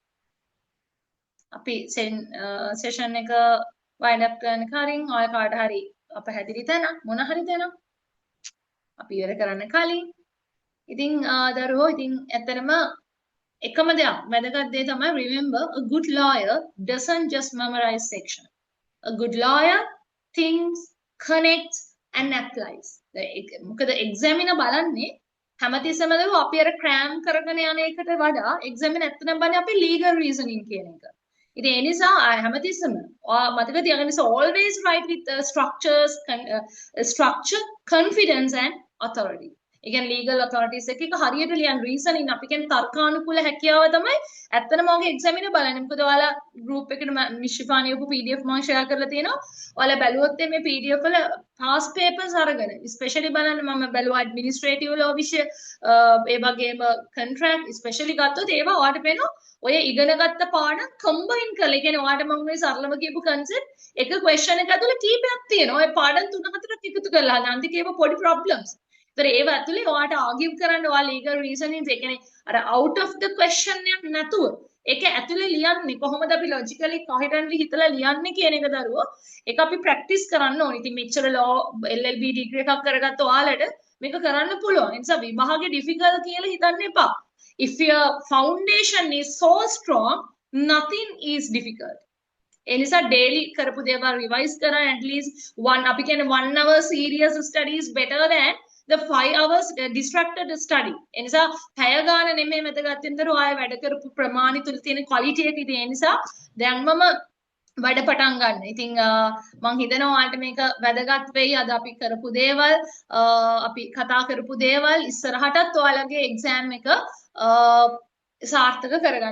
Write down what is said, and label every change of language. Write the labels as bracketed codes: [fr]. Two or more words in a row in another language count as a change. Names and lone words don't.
[si] අපි සෙෂන් එක වයින්ඩ් අප් කරන කලින් ඔය කාට හරි අපහැදිලි තැන මොන හරි තැන අපි ඉවර කරන්න කලින් ඉතින් දරුවෝ ඉතින් ඇත්තටම එකම දෙයක් වැදගත් දේ තමයි [en] remember a good lawyer doesn't just memorize section a good lawyer thinks connects and applies [si] මොකද examiner බලන්නේ හැමතිස්සෙම දරුවෝ අපි අර cram කරගෙන යන එකට වඩා examiner ඇත්තටම බලන්නේ අපි [en] legal reasoning [si] කියන එක ඉතින් ඒ නිසා හැමතිස්සෙම මතක තියාගන්න [en] always write with structure confidence and authority [si] ඒ කියන්නේ [en] legal authorities [si] එක හරියට ලියන reasoning අපි කියන්නේ තර්කානුකූල හැකියාව තමයි ඇත්තටම ඔගේ examiner බලන්නේ මොකද ඔයාලා group එකට මිස් ශිෆානි ඔක PDF මම share කරලා තියෙනවා ඔයාලා බැලුවොත් මේ PDF වල [en] past papers [si] අරගෙන especially බලන්න මම බැලුවා [en] administrative law [si] විෂය ඒ වගේම contract especially ගත්තොත් ඒවා ඔයාලට පේනවා ඔය ඉගෙනගත්ත පාඩම් combine කරලා ඒ කියන්නේ ඔයාලට මම මේ සරලව කියපු concept එක question එක ඇතුලේ කීපයක් තියෙනවා ඔය පාඩම් 3-4ක් එකතු කරලා අන්තිමට ඒව පොඩි problems ඒතර ඒව ඇතුලේ ඔයාලට argue කරන්න ඔයා [en] legal reasonings [si] ඒ කියන්නේ අර [en] out of the question [si] එකක් නැතුව ඒක ඇතුලේ ලියන්නේ කොහොමද අපි [en] logically coherently [si] හිතලා ලියන්නේ කියන එක දරුවෝ ඒක අපි practice කරන්න ඕනේ. ඉතින් මෙච්චර [en] law LLB degree [si] එකක් කරගත්ත ඔයාලට මේක කරන්න පුළුවන්. ඒ නිසා විභාගේ difficult කියලා හිතන්න එපා. [en] If your foundation is so strong, nothing is difficult. [si] ඒ නිසා daily කරපු දේවල් revise කරන්න [en] at least one [si] අපි කියන්නේ [en] 1 hour serious study is better than the 5 hours distracted study [si] එනිසා පැය ගාන නෙමෙයි මෙතන ගත්තෙන්තර ඔය වැඩ කරපු ප්‍රමාණි තුල තියෙන quality එක ඉතින් ඒ නිසා දැන් මම වැඩ පටන් ගන්න. ඉතින් මම හිතනවා ඔයාලට මේක වැදගත් වෙයි. අද අපි කරපු දේවල් අපි කතා කරපු දේවල් ඉස්සරහටත් ඔයාලගේ එක්සෑම් එක සාර්ථක කරගන්න.